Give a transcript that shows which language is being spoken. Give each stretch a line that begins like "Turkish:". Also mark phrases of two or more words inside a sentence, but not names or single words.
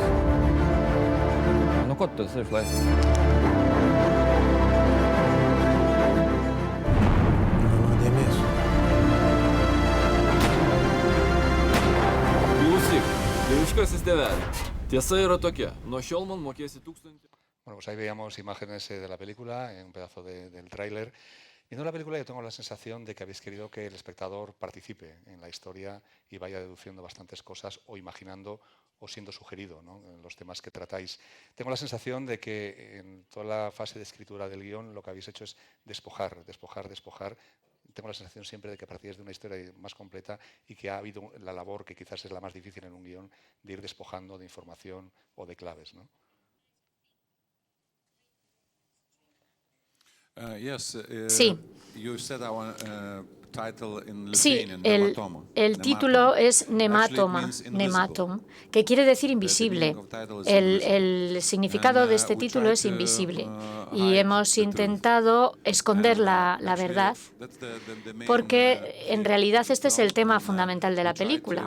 Lithuanian: Nu ko tu esi išlaisvins? Nuo nuodėmės. Klausyk, dieviškasis tėvelį. Tiesa yra tokia. Nuo šiol man mokėsi 1000.
Spanish: Bueno, pues ahí veíamos imágenes de la película, un pedazo del tráiler. Viendo la película yo tengo la sensación de que habéis querido que el espectador participe en la historia y vaya deduciendo bastantes cosas o imaginando o siendo sugerido, ¿no?, en los temas que tratáis. Tengo la sensación de que en toda la fase de escritura del guión lo que habéis hecho es despojar. Tengo la sensación siempre de que partíais de una historia más completa y que ha habido la labor, que quizás es la más difícil en un guión, de ir despojando de información o de claves, ¿no? Sí.
English: You said our title in
Spanish: Sí,
English: Lithuanian,
Spanish: el título es nematom, que quiere decir invisible. El significado de este título es invisible y hemos intentado esconder la verdad porque en realidad este es el tema fundamental de la película.